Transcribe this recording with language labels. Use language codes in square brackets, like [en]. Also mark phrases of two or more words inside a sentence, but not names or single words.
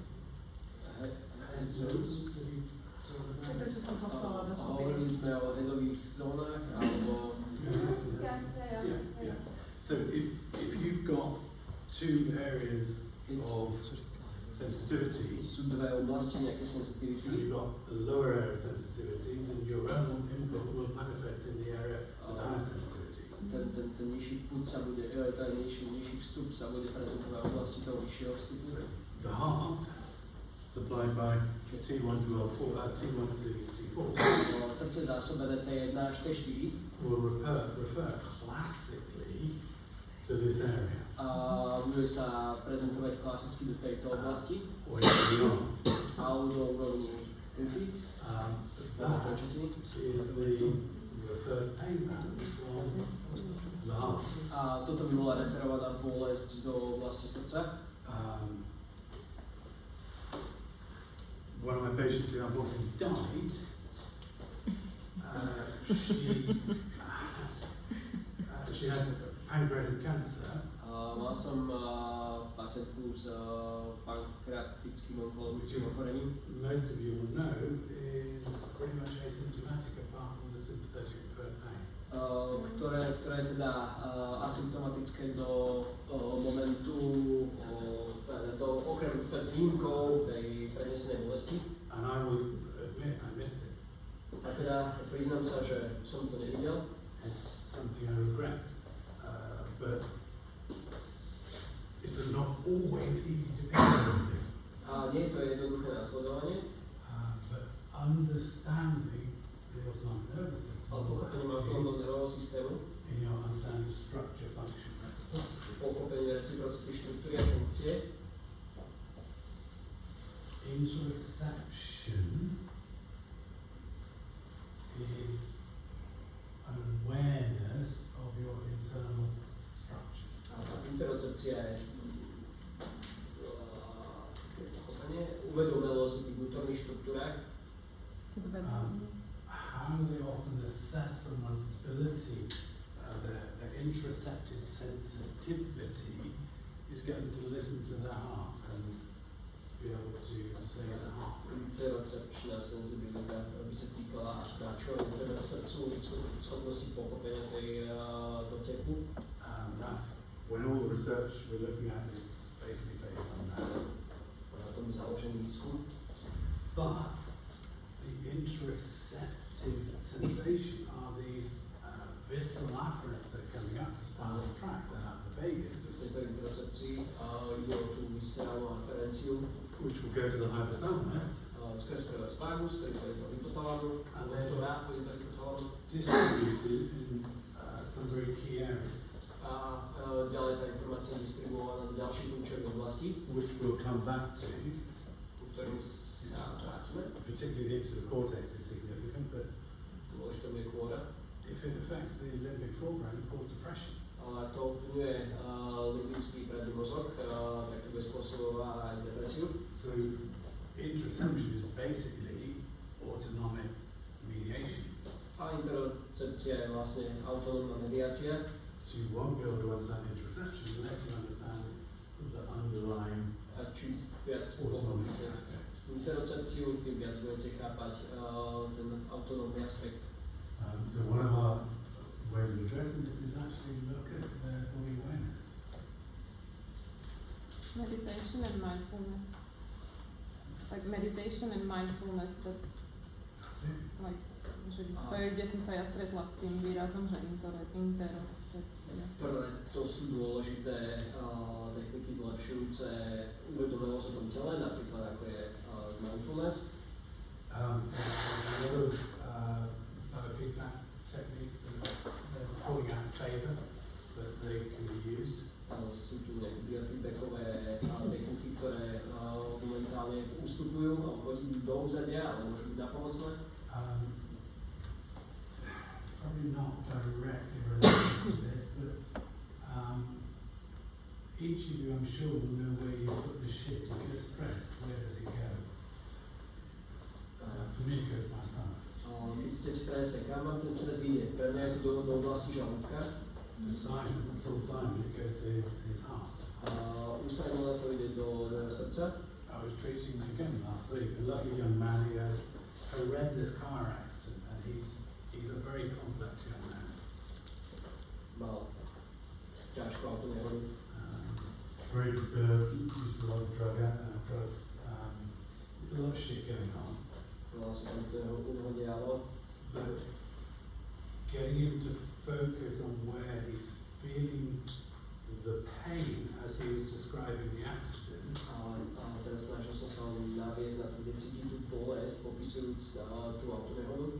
[en] Head-Snelden's? [sk] To je to, čo som poslala do Hovorili skupiny. sme o headových zónach, alebo... [en] yeah. So if you've got two areas of sensitivity, [sk] Sú dve oblasti nejaké [en] and sensitivity. you've got a lower area of sensitivity, then your own input will manifest in the area with higher sensitivity. [sk] Ten nižší púd sa bude, ten nižší vstup sa bude prezentovať v oblasti toho vyššieho vstupu. [en] So the heart, supplied by T1 to L4, T1 to T4, [sk] Srdce zásobené T1 až T4 [en] will refer classically to this area, [sk] a bude sa prezentovať klasicky do tejto oblasti [en] or beyond. [sk] alebo do úrovni synthy, [en] That [sk] končatiny. [en] is the referred pain pattern from the heart. [sk] A toto by bola referovaná bolesť zo oblasti srdca. [en] One of my patients who unfortunately died, she had pancreatic cancer, [sk] Mal som pacientku s pankreatickým onkologickým ochorením. [en] most of you will know, is pretty much asymptomatic apart from the sympathetic referred pain. [sk] Ktoré je teda asymptomatické do momentu, okrem s výnimkou tej prenesenej bolesti. [en] And I will admit I missed it. [sk] A teda priznám sa, že som to nevidel. [en] It's something I regret, but it's not always easy to pick everything. [sk] A nie je to jednoduché následovanie. [en] But understanding the autonomic nervous system, [sk] Pochopením autonómneho nervového systému, [en] in your understanding structure, function, reciprocity, [sk] pochopenie reciprocity, štruktúry a funkcie, [en] interoception is an awareness of your internal structures. [sk] a interocepcia je pochopenie, uvedomelosť o tých vnútorných štruktúrách, [en] How they often assess someone's ability, their interoceptive sensitivity is getting to listen to their heart and be able to say the heart. [sk] interocepčná senzibilita, by sa týkala na čo je teda srdcu, schopnosti pochopenia tej doteku. [en] That's when all the research we're looking at is basically based on that. [sk] Na tom založený výskum. [en] But the interoceptive sensation are these visceral afferents that are coming up the spinal tract and up the vagus, [sk] V tejto interocepcii ide o tú viscerálnu aferenciu [en] which will go to the hypothalamus, [sk] skrz vagus, ktorý pôjde do hypotalamu, ktorá pôjde do hypotalamu [en] distributed in some very key areas, [sk] a ďalej tá informácia je distribuovaná do ďalších kľúčových oblastí, [en] which we'll come back to. [sk] ku ktorým sa vrátime. [en] Particularly the insula cortex is significant, but [sk] Dôležité bude kôra. [en] if it affects the limbic foreground, it causes depression. [sk] Ak to ovplyvňuje limbický predný mozog, tak to bude spôsobovať aj depresiu. [en] So interoception is basically autonomic mediation. [sk] A interocepcia je vlastne autonómna mediácia. [en] So you won't be able to understand interoception unless you understand the underlying [sk] A čím viac [en] autonomic [sk] pochopíte [en] aspect. [sk] interocepciu, tým viac budete chápať ten autonómny aspekt. [en] So one of our ways of addressing this is actually look at their body awareness. Meditation and mindfulness. Like meditation and mindfulness, that's That's it. like, [sk] že to je, kde som sa ja stretla s tým výrazom, že interocepcia. Prvé, to sú dôležité techniky zlepšujúce uvedomelosť o tom tele, napríklad ako je mindfulness. [en] There's a lot of biofeedback techniques that they're calling out in favour, that they can be used. [sk] Sú tu nejaké biofeedbackové techniky, ktoré momentálne ustupujú alebo idú do úzadia, ale môžu byť napomocné. [en] Probably not directly related to this, but each of you, I'm sure, will know where you put the shit. If you're stressed, where does it go? For me, it goes to my stomach. [sk] Keď ste v strese, kam vám ten stres ide? Pre mňa je to do oblasti žalúdka. [en] For Simon, it's all Simon, it goes to his heart. [sk] U Simona to ide do srdca. [en] I was treating him again last week, a lovely young man who had a horrendous car accident, and he's a very complex young man. [sk] Mal ťažkú autonehodu. [en] Very disturbed, used a lot of drugs, a lot of shit going on. [sk] Mal sa tam unehodia, [en] But getting him to focus on where he's feeling the pain as he was describing the accident. [sk] A teraz snažil som sa naviesť na to, kde cítim tú bolesť, popisujúc tú autonehodu.